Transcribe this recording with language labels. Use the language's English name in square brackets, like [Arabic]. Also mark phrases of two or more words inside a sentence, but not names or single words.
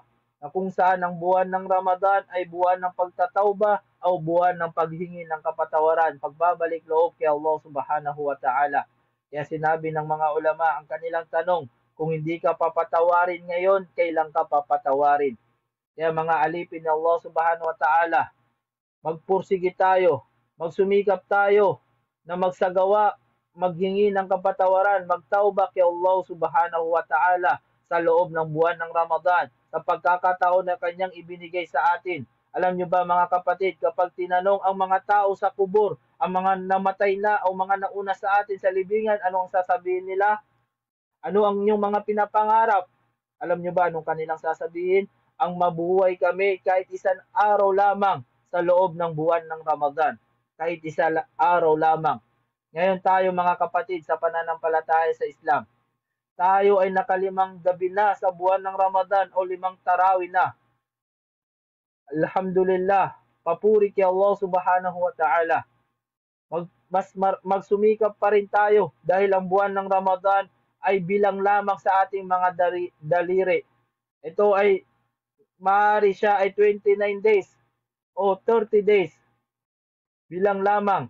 [Filipino] Na kung saan ang buwan ng Ramadan ay buwan ng pagtatawba o buwan ng paghingi ng kapatawaran, pagbabalik loob kay Allah [Arabic] سبحانه وتعالى. [Filipino] Kaya sinabi ng mga ulama ang kanilang tanong, kung hindi ka papatawarin ngayon, kailan ka papatawarin? Kaya mga alipin ng Allah [Arabic] سبحانه وتعالى, [Filipino] magpursige tayo, magsumikap tayo na magsagawa, maghingi ng kapatawaran, magtawba kay Allah [Arabic] سبحانه وتعالى [Filipino] sa loob ng buwan ng Ramadan, sa pagkakataon na kanyang ibinigay sa atin. Alam niyo ba mga kapatid, kapag tinanong ang mga tao sa kubur, ang mga namatay na o mga nauna sa atin sa libingan, ano ang sasabihin nila? Ano ang inyong mga pinapangarap? Alam niyo ba anong kanilang sasabihin? Ang mabuhay kami kahit isang araw lamang sa loob ng buwan ng Ramadan. Kahit isang araw lamang. Ngayon tayo mga kapatid sa pananampalataya sa Islam, tayo ay nakalimang gabi na sa buwan ng Ramadan o 5 tarawih na. Alhamdulillah, papuri kay Allah [Arabic] سبحانه وتعالى. [Filipino] Magsumikap pa rin tayo dahil ang buwan ng Ramadan ay bilang lamang sa ating mga daliri. Ito ay maaari siya ay 29 days o 30 days. Bilang lamang.